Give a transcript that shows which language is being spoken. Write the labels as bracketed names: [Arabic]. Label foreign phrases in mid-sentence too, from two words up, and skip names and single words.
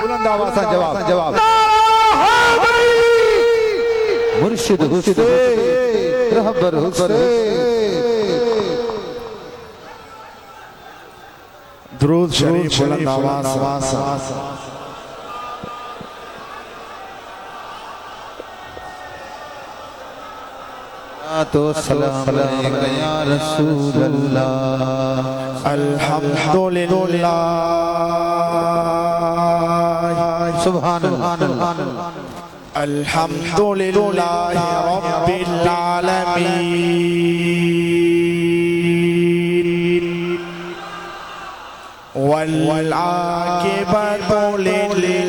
[Sindhi] आवाज़ सां जवाब मुर्शिद हुसैन रहबर हुसैन दुरूद शरीफ बुलंद आवाज़ [Arabic] तो سلام عليك يا رسول الله अल्हम्दुलिल्लाह سبحان الله الحمد لله رب العالمين والعاقبة لل